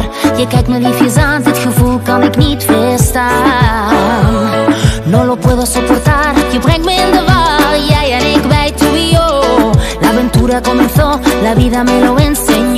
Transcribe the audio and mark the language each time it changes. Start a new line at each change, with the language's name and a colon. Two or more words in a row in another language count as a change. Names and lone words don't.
Dutch: Je kijkt me liefjes aan, dit gevoel kan ik niet weerstaan.
Spanish: No lo puedo soportar,
Dutch: je brengt me in de war. Jij en ik, wij trio.
Spanish: La aventura comenzó, la vida me lo enseñó.